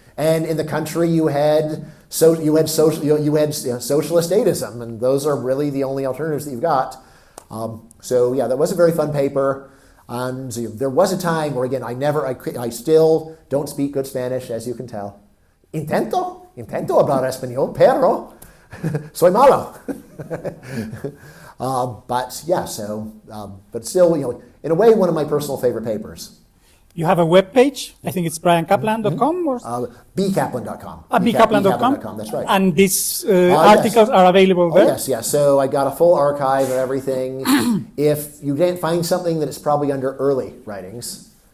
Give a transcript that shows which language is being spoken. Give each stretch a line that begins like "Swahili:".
English: And in the country, you had socialist statism, and those are really the only alternatives that you've got. So yeah, that was a very fun paper. And there was a time where, again, I still don't speak good Spanish, as you can tell.
Spanish: Intento hablar español, pero soy malo.
English: But yeah, but still, in a way, one of my personal favorite papers. You have a web page. I think it's bryancaplan.com or bkaplan.com. bkaplan.com. That's right. And these articles are available there? Yes. So I got a full archive of everything. If you didn't find something, that it's probably under early writings.